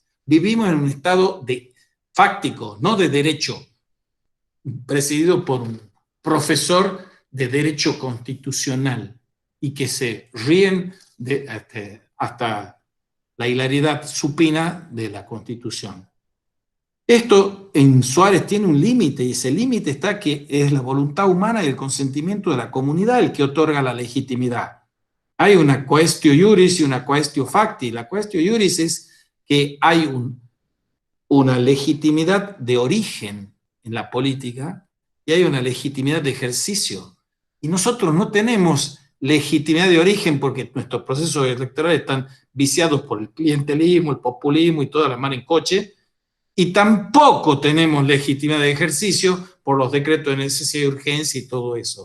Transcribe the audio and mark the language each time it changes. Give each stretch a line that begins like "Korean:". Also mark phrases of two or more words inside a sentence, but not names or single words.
Spanish: Vivimos en un estado fáctico, no de derecho, presidido por un profesor de derecho constitucional y que se ríen hasta la hilaridad supina de la Constitución. Esto en Suárez tiene un límite, y ese límite está que es la voluntad humana y el consentimiento de la comunidad el que otorga la legitimidad. Hay una
Latin: quaestio iuris
Spanish: y una
Latin: quaestio facti.
Spanish: La
Latin: quaestio iuris
Spanish: es que hay una legitimidad de origen en la política y hay una legitimidad de ejercicio. Y nosotros no tenemos legitimidad de origen porque nuestros procesos electorales están viciados por el clientelismo, el populismo y toda la mar en coche, y tampoco tenemos legitimidad de ejercicio por los decretos de necesidad y urgencia y todo eso.